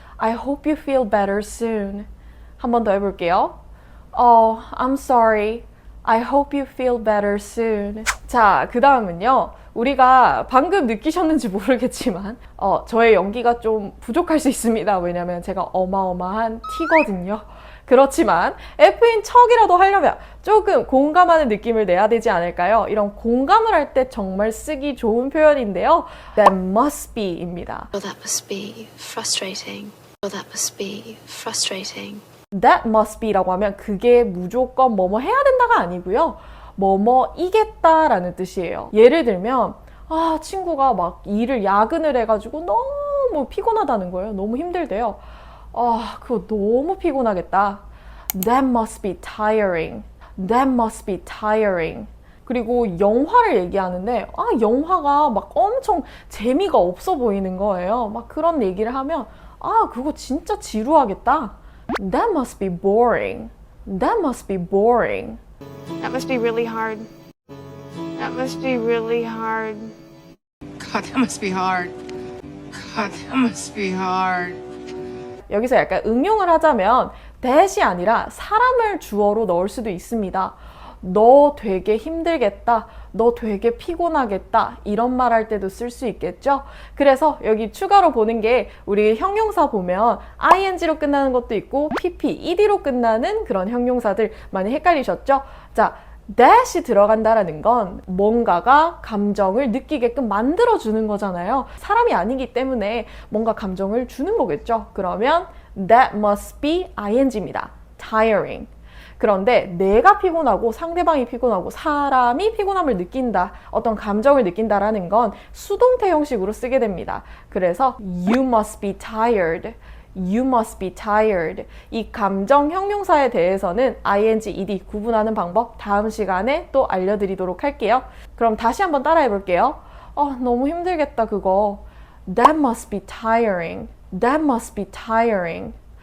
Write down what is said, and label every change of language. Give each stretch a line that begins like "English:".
English: I hope you feel better soon.
Korean: 한 번 더 해볼게요.
English: I'm sorry. I hope you feel better soon.
Korean: 자, 그 다음은요. 우리가 방금 느끼셨는지 모르겠지만 저의 연기가 좀 부족할 수 있습니다. 왜냐면 제가 어마어마한 T거든요. 그렇지만 F인 척이라도 하려면 조금 공감하는 느낌을 내야 되지 않을까요? 이런 공감을 할 때 정말 쓰기 좋은 표현인데요.
English: That must be
Korean: 입니다.
English: Well, that must be frustrating. Well, that must be frustrating. That must be
Korean: 라고 하면 그게 무조건 뭐뭐 해야 된다가 아니고요. 뭐뭐이겠다라는 뜻이에요. 예를 들면 친구가 막 일을 야근을 해가지고 너무 피곤하다는 거예요. 너무 힘들대요. 그거 너무 피곤하겠다.
English: That must be tiring. That must be tiring.
Korean: 그리고 영화를 얘기하는데 영화가 막 엄청 재미가 없어 보이는 거예요. 막 그런 얘기를 하면 그거 진짜 지루하겠다.
English: That must be boring. That must be boring. That must be really hard. That must be really hard. God, that must be hard. God, that must be hard.
Korean: 여기서 약간 응용을 하자면 that이 아니라 사람을 주어로 넣을 수도 있습니다. 너 되게 힘들겠다. 너 되게 피곤하겠다. 이런 말 할 때도 쓸 수 있겠죠? 그래서 여기 추가로 보는 게 우리 형용사 보면 ing로 끝나는 것도 있고 pp, ed로 끝나는 그런 형용사들 많이 헷갈리셨죠? 자, that이 들어간다라는 건 뭔가가 감정을 느끼게끔 만들어주는 거잖아요. 사람이 아니기 때문에 뭔가 감정을 주는 거겠죠? 그러면
English: that must be ing
Korean: 입니다.
English: tiring.
Korean: 그런데 내가 피곤하고 상대방이 피곤하고 사람이 피곤함을 느낀다, 어떤 감정을 느낀다라는 건 수동태 형식으로 쓰게 됩니다. 그래서
English: you must be tired. You must be tired.
Korean: 이 감정 형용사에 대해서는 ing, ed 구분하는 방법 다음 시간에 또 알려드리도록 할게요. 그럼 다시 한번 따라해 볼게요. 너무 힘들겠다 그거.
English: That must be tiring. That must be tiring.